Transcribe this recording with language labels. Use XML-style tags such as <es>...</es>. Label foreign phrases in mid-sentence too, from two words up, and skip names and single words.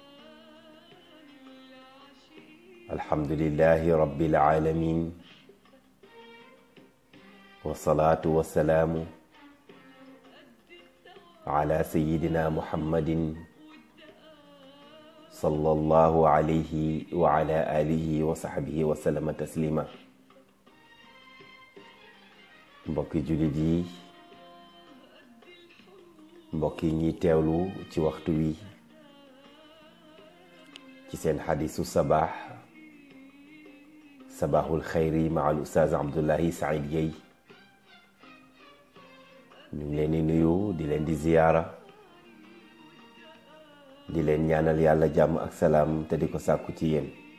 <ar>الحمد لله رب العالمين، والصلاة والسلام على سيدنا محمد صلى الله عليه وعلى آله وصحبه وسلم تسليما.</ar> <wo>mbokki jullit yi, mbokk yi ñuy teewlu ci waxtu wi ci seen xadisu sabaaxul xayri ma al ustaaz Abdullahi Saïd Gueye, ñu ngi leen di nuyu, di leen di ziyaara, di leen ñaanal yàlla jàmm ak salaam te di ko sàkku ci yéen.</wo>